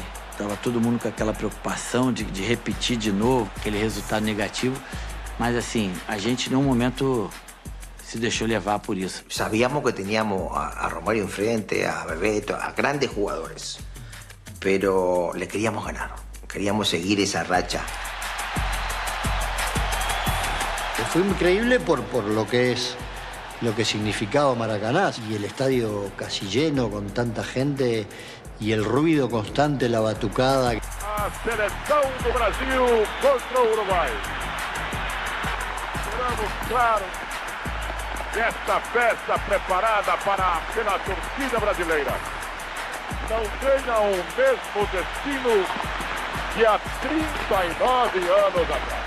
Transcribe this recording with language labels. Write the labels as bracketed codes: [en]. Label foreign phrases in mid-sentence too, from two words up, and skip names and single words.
[pt] Tava todo mundo com aquela preocupação de repetir de novo aquele resultado negativo. Mas assim, a gente em nenhum momento se deixou levar por isso. [es] Sabíamos que teníamos a Romario enfrente, a Bebeto, a grandes jugadores. Pero le queríamos ganar, queríamos seguir esa racha. Fue increíble por lo que significaba Maracaná y el estadio casi lleno con tanta gente y el ruido constante, la batucada. [pt] A seleção do Brasil contra o Uruguai. Esperamos, claro, esta festa preparada pela torcida brasileira não tenha o mesmo destino que há 39 anos atrás.